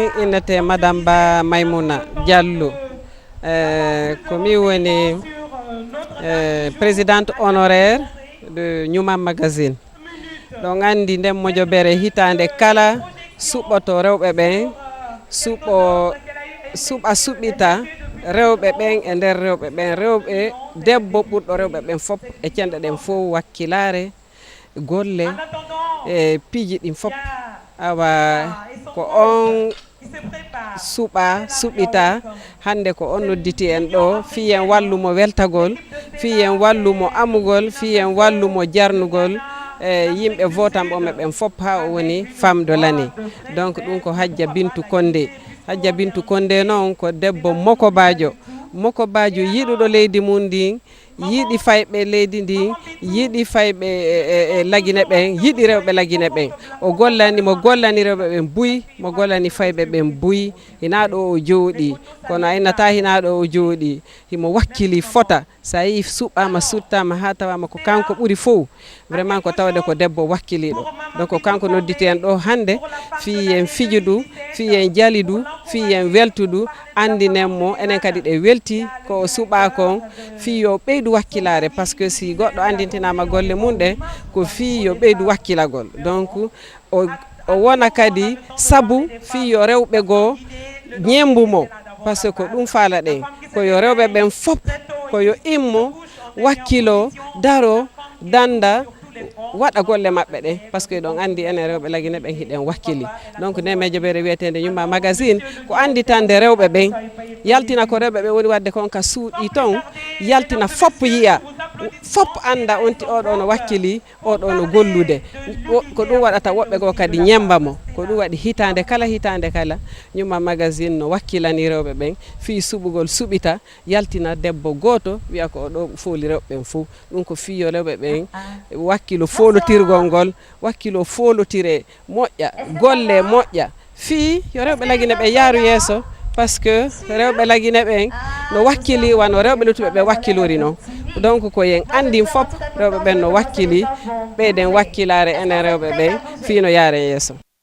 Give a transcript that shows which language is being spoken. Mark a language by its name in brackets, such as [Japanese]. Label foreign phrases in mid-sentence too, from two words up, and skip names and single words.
[Fula] innete Madame Ba Maimouna Diallo komi woni [French] présidente honoraire de Newman Magazine. [Fula] Donc andi ndem mojobere hitande kala suɓoto rewɓe ɓen suɓita rewɓe ɓen e nder rewɓe ɓen rewɓe debbo ɓurɗo rewɓe ɓen fop e cenɗe ɗen fof wakkilare golle e piiji ɗin fop awa ko on suɓita hande ko on nodditi en ɗo fiyen wallumo weltagol fiyen wallumo amugol fiyen wallumo jarnugol yimɓe votanɓe ɓen fop ha o woni [French] femme de l'année. [Fula] Donc ɗum ko Hadja Bintou Condé noon ko debbo Mokobajo yiɗuɗo leydi mum ndin yiɗi fayɓe leydi ndin yiɗi fayɓe lagine ɓen yiɗi rewɓe lagine ɓen mo gollani rewɓe ɓen buyi mo gollani fayɓe ɓen buyi hina ɗo o jooɗi kono a innata hina ɗo o jooɗi himo wakkili fota sa yi suɓɓama suttama ha tawama ko kanko ɓuri fof vraiment ko tawde ko debbo wakkiliɗo donc kanko nodditi en ɗo hande fiyen fijudu fiyen jalidu fiyen weltudu andinenmo enen kadi ɗe welti ko suɓa kon fi yo ɓeydu wakkilare [French] par ce que [Fula] si goɗɗo andintinama golle mum ɗe ko fi yo ɓeydu wakkilagol donc o wona kadi sabu fi yo rewɓe goo ñembumo [French] par ce que [Fula] ko ɗum faala ɗen ko yo rewɓe ɓen fop ko yo immo wakkilo daro danda waɗa golle maɓɓe ɗen [French] par ce que [Fula] ɗon andi enen rewɓe lagine ɓen hiɗen wakkili donc nde Mediobere wiyetede Newman Magazine ko anditande rewɓe ɓen yaltina ko rewɓe ɓen woni wadde kon ka suuɗi ton yaltina fop yiya fop anda oɗo no wakkili oɗo no gollude ko ɗum waɗata woɓɓe goo kadi ñembamo ko ɗum waɗi hitande kala Newman Magazine no wakkilani rewɓe ɓen fi suɓugol suɓita yaltina debbo goto wiya ko oɗo fooli rewɓe ɓen fof ɗum ko fiyo rewɓe ɓen wakkilo folotirgol ngol wakkilo folotire moƴƴa golle moƴƴa fi yo rewɓe lagine ɓen yaaru yeeso [French] par ce que [Fula] rewɓe lagine ɓen no wakkili wano rewɓe luttuɓe ɓe wakkilori noon donc ko yen andin fop rewɓe ɓen no wakkili ɓeyden wakkilare enen rewɓe ɓen fi no yaare yeeso.